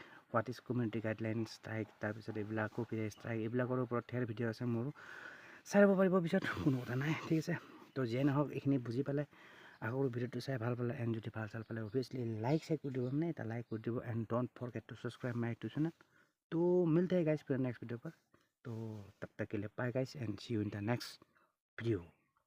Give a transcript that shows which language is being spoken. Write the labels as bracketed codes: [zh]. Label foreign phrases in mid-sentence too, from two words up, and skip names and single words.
[en] what is community guideline strike, [as] তাৰপিছত এইবিলাক [en] copyright strike, [as] এইবিলাকৰ ওপৰত ধেৰ ভিডিঅ' আছে মোৰ, চাই ল'ব পাৰিব পিছত, কোনো কথা নাই, ঠিক আছে। তো যিয়ে নহওক এইখিনি বুজি পালে আকৌ ভিডিঅ'টো চাই ভাল পালে, এণ্ড যদি ভাল পালে [en] obviously like [as] কৰি দিব মানে এটা লাইক কৰি দিব, [en] and don't forget to subscribe my YouTube channel. [hi] तो मिलते हैं गाइस फिर [en] next video [hi] पर। तो तब तक के लिए [en] bye guys and see you in the next video.